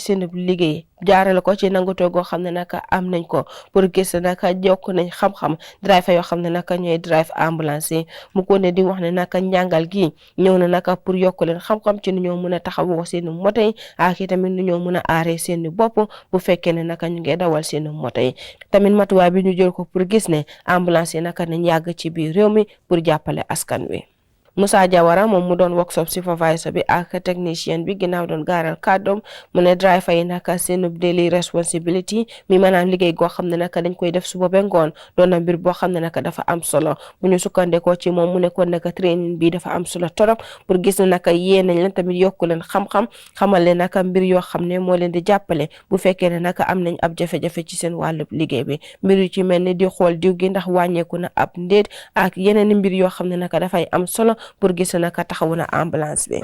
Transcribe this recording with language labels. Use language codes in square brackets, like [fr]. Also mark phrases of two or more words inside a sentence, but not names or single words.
[wo] seen liggéey jaarale ko ci nangutoo goo xam ne naka am nañ ko pour gis naka jokk nañ xam-xam driver yoo xam ne naka ñooy drive ambulance yi mu continué di wax ne naka njàngal gi ñëw na naka pour yokk leen xam-xam ci nu ñoo mën a taxawoo seen moto yi ak itamit nu ñoo mën a aaree seen bopp bu fekkee ne naka ñu ngi dawal seen moto yi tamit matuwaay bi ñu jël ko pour gis ne ambulance yi naka nañ yàgg ci biir réew mi pour jàppale askan wi. Musa Jawara moom mu doon [en] workshop supervisor [wo] bi ak technicien bi ginnaaw doon gaaral kàddoom mu ne driver yi naka seen [en] daily responsibility [wo] mi maanaam liggéey goo xam ne naka dañ koy def suba ba ngoon doon na mbir boo xam ne naka dafa am solo bu ñu sukkandekoo ci moom mu ne kon naka training bi dafa am solo torop pour gis ne naka yee nañ leen tamit yokku leen xam-xam xamal leen naka mbir yoo xam ne moo leen di jàppale bu fekkee ne naka am nañ ab jafe-jafe ci seen wàllu liggéey bi mbir yu ci mel ni di xool diw gi ndax wàññeeku na ab ndéet ak yeneen mbir yoo xam ne naka dafay am solo pour gis naka taxawu na ambulance bi.